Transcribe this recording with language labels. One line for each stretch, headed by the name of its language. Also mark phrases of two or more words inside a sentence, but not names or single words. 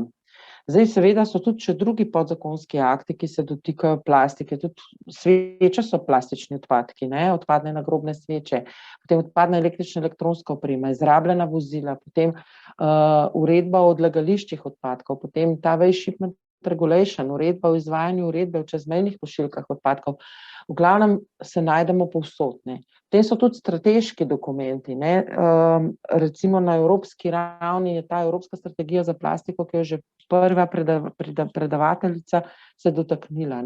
Slovenian: Zdaj seveda so tudi še drugi podzakonski akti, ki se dotikajo plastike, tudi sveče so plastični odpadki, odpadne nagrobne sveče, potem odpadna električna elektronska oprema, izrabljena vozila, potem uredba o odlagališčih odpadkov, potem ta
English: waste shipment regulation,
Slovenian: uredba o izvajanju uredbe o čezmejnih pošiljkah odpadkov. V glavnem se najdemo povsod. Potem so tudi strateški dokumenti. Recimo na evropski ravni je ta Evropska strategija za plastiko, ki je že prva predavateljica se dotaknila.